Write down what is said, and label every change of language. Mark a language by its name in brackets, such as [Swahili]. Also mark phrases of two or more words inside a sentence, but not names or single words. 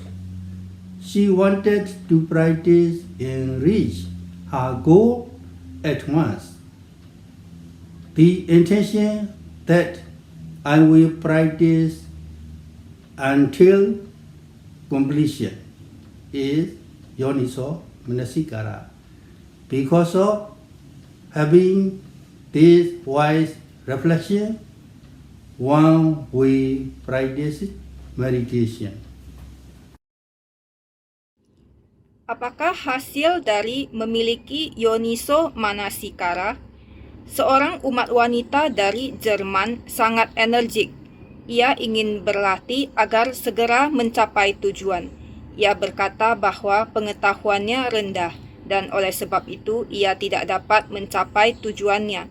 [English] She wanted to practice and reach her goal at once. The intention that I will practice until completion is [Pali] yoniso manasikara. [English] Because of having this wise reflection, one will practice meditation. [Indonesian] Apakah hasil dari memiliki [Pali] yoniso manasikara? [Indonesian] Seorang umat wanita dari Jerman sangat energik. Ia ingin berlatih agar segera mencapai tujuan. Ia berkata bahwa pengetahuannya rendah dan oleh sebab itu ia tidak dapat mencapai tujuannya.